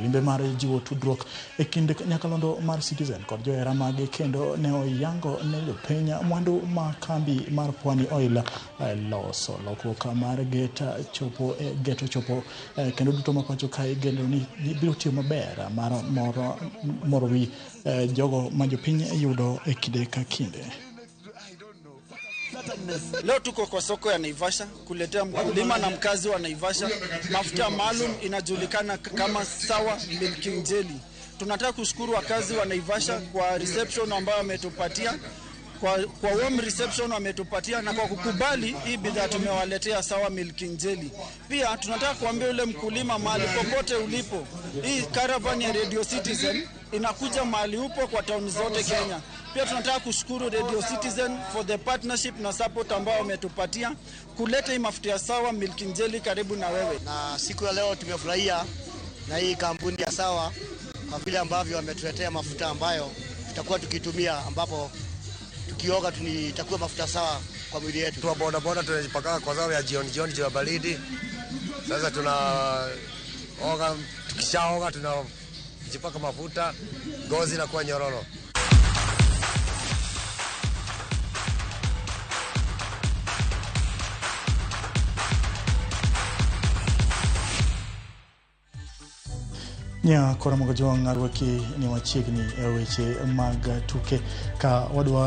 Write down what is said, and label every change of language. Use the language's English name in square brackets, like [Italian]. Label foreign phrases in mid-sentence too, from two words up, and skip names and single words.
[Luo (Kenya and Tanzania)] Limbe mar jiwo tudruok e kind nyakalondo mar Citizen kod johera mage kendo ne oyango ne jopiny mwandu ma kambi mar Pwani Oil loso lokruok mar geto chopo kendo duto mapacho kae gendo ni biro tiyo maber mar moro wi jogo ma jopiny yudo e kinde ka kinde. [Swahili] Leo tuko kwa soko ya Naivasha kuletea mkulima na mkazi wa Naivasha mafuta maalum inajulikana kama Sawa Milking Jelly. Tunataka kushukuru wakazi wa Naivasha kwa reception ambayo wametupatia. kwa [English] warm reception [Swahili] wametupatia na kwa kukubali hii bidhaa tumewaletea Sawa Milking Jelly. Pia tunataka kuambia ule mkulima mahali popote ulipo, hii caravan ya Radio Citizen inakuja mahali upo kwa town zote Kenya. Pia tunataka kushukuru Radio Citizen [English] for the partnership [Swahili] na support ambao wametupatia kuleta hii mafuta ya Sawa Milking Jelly karibu na wewe. Na siku ya leo tumefurahia na hii kampuni ya Sawa kwa vile ambavyo wametuletea mafuta ambayo tutakuwa tukitumia, ambapo tukioga itakuwa mafuta sawa kwa mwili yetu. Tuwa boda boda tunajipaka kwa sababu ya jioni jua baridi. Sasa tunaoga, tukishaoga tunajipaka mafuta, ngozi inakuwa nyororo. [Luo (Kenya and Tanzania)] Nya Koramogo Jwang arwaki ni wachiegni weche mag tuke ka wadwa